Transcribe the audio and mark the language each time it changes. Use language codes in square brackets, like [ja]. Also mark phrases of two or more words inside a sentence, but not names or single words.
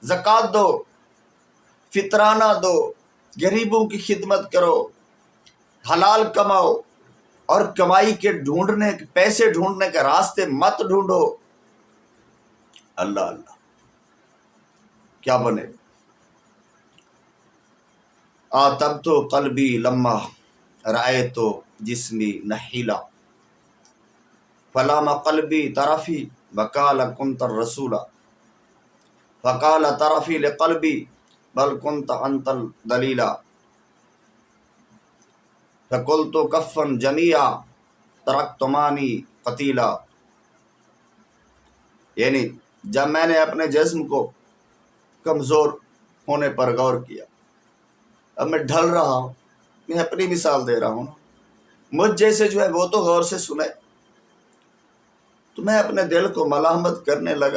[ur] زکوٰۃ دو، فطرانہ دو، غریبوں کی خدمت کرو، حلال کماؤ، اور کمائی کے ڈھونڈنے، پیسے ڈھونڈنے کے راستے مت ڈھونڈو۔ اللہ اللہ کیا بنے؟ [ar] آتبت قلبی لما رأیت جسمی نحیلا فلام قلبی طرفی وقال کنت الرسول فقال طرفی لقلبی بل کنت انت الدلیلا فقلت کفن جميعا ترکتمانی قتیلا۔ [ur] یعنی جب میں نے اپنے جسم کو کمزور ہونے پر غور کیا، اب میں ڈھل رہا ہوں، میں اپنی مثال دے رہا ہوں، مجھ جیسے جو ہے وہ تو غور سے سنے، تو میں اپنے دل کو ملامت کرنے لگا۔